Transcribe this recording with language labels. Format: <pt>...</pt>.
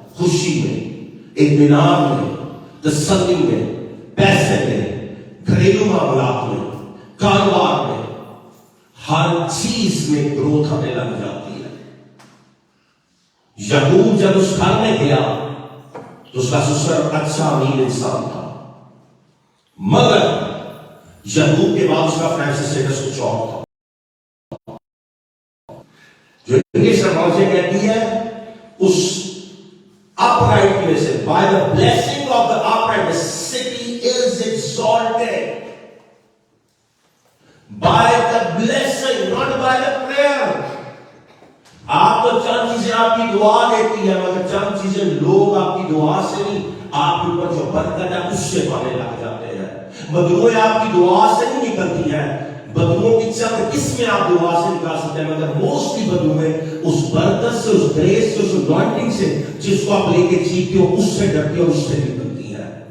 <ur>خوشی میں, اطمینان میں, تسلی میں, پیسے میں, گھریلو معاملات میں, کاروبار میں, ہر چیز میں گروتھ ہمیں لگ جاتی ہے. یعقوب جب اس گھر میں گیا تو اس کا سسر اچھا امیر انسان تھا, مگر یعقوب کے بعد اس کا فائنینشل اسٹیٹس کچھ اور تھا. جو انگلش ٹرانسلیشن کہتی ہے اس</ur> <en>upright میں سے, by the blessing of the upright the city is exalted. By the blessing, not by the prayer.</en> <ur>آپ تو چند چیزیں آپ کی دعا دیتی ہے, مگر چند چیزیں لوگ آپ کی دعا سے نہیں, آپ کے اوپر جو برکت ہے اس سے پانے لگ جاتے ہیں. بدوئیں آپ کی دعا سے نہیں نکلتی ہیں, بدوؤں کی چند قسمیں آپ دعا سے نکال سکتے ہیں, مگر موسٹلی بدوئیں اس برکت سے, اس گریس سے, اس انوائنٹنگ سے جس کو آپ لے کے جیتے ہو اس سے ڈرتے ہو, اس سے نکلتی ہیں.</ur>